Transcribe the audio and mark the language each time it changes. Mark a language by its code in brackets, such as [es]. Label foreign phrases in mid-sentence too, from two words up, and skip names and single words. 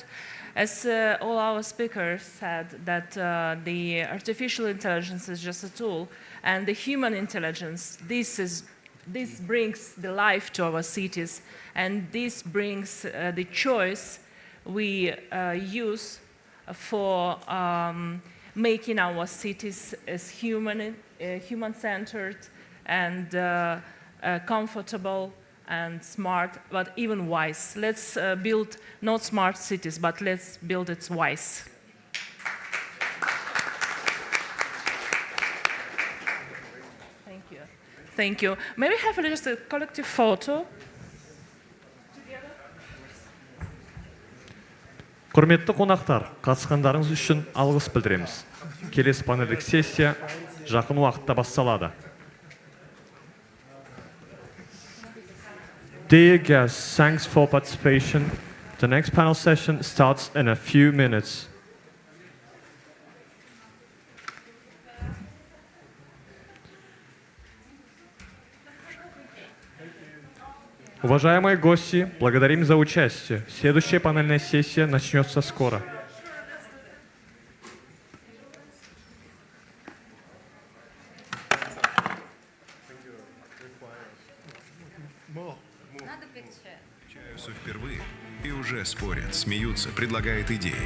[en] As all our speakers said, that the artificial intelligence is just a tool, and the human intelligence, this brings the life to our cities, and this brings the choice we use for making our cities as human-centered and comfortable and smart, but even wise. Let's build not smart cities, but let's build it wise. Thank you. Thank you. May we have just a collective photo? [kk] Құрметті қонақтар, қатысқандарыңыз үшін алғыс білдіреміз. Келесі панельдік сессия жақын уақытта басталады. [en] Dear guests, thanks for participation. The next panel session starts in a few minutes. [ru] Уважаемые гости, благодарим за участие. Следующая панельная сессия начнется скоро. Встречаются впервые и уже спорят, смеются, предлагают идеи.